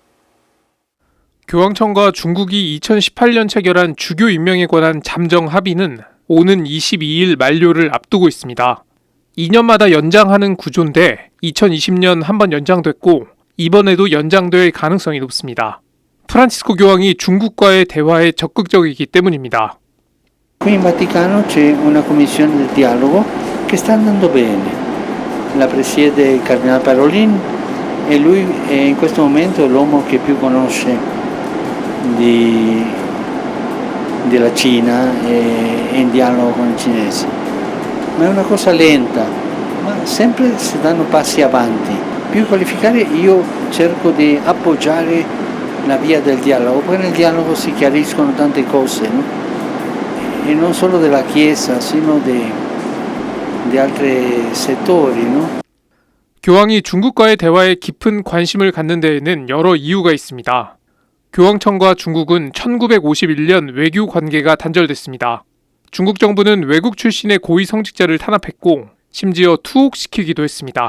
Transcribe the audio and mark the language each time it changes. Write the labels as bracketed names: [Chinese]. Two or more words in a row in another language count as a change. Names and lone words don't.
[Korean] 교황청과 중국이 2018년 체결한 주교 임명에 관한 잠정 합의는 오는 22일 만료를 앞두고 있습니다. 2년마다 연장하는 구조인데 2020년 한 번 연장됐고 이번에도 연장될 가능성이 높습니다. 프란치스코 교황이 중국과의 대화에 적극적이기 때문입니다. [Italian] Qui in Vaticano c'è una commissione del dialogo che sta andando bene. La presiede il Cardinale Parolin e lui è in questo momento l'uomo che più conosce della Cina e in dialogo con i cinesi. Ma è una cosa lenta, ma sempre si danno passi avanti. Più qualificare io cerco di appoggiare la via del dialogo, perché nel dialogo si chiariscono tante cose, no? E non solo della Chiesa, sino di altri settori, no? [Korean] 교황이 중국과의 대화에 깊은 관심을 갖는 데에는 여러 이유가 있습니다. 교황청과 중국은 1951년 외교 관계가 단절됐습니다. 중국 정부는 외국 출신의 고위 성직자를 탄압했고 심지어 투옥시키기도 했습니다.